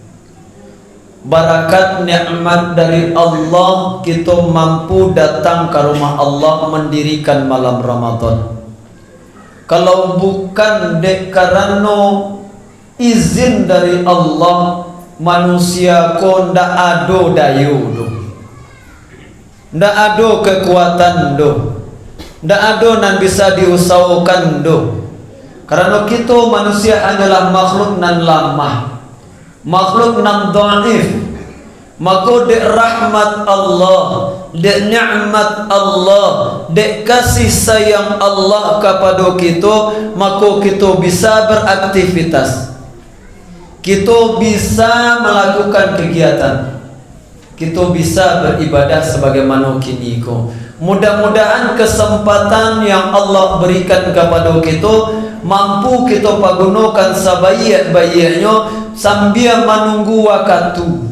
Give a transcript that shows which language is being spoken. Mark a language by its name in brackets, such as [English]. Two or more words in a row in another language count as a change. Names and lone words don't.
[Indonesian] Barakat nikmat dari Allah kita mampu datang ke rumah Allah mendirikan malam Ramadan. [Minangkabau] Kalau bukan karena izin dari Allah, manusia ko ndak ado dayu do, ndak ado kekuatan do, ndak ado nan bisa diusahakan do. [Indonesian] Karena kita manusia adalah makhluk nan lemah, makhluk nan dhaif. Maka dek rahmat Allah, dek nikmat Allah, dek kasih sayang Allah kepada kita, maka kita bisa beraktivitas, kita bisa melakukan kegiatan, kita bisa beribadah sebagaimana kini ko. Mudah-mudahan kesempatan yang Allah berikan kepada kita mampu kita gunakan sebaik-baiknya sambil menunggu waktu.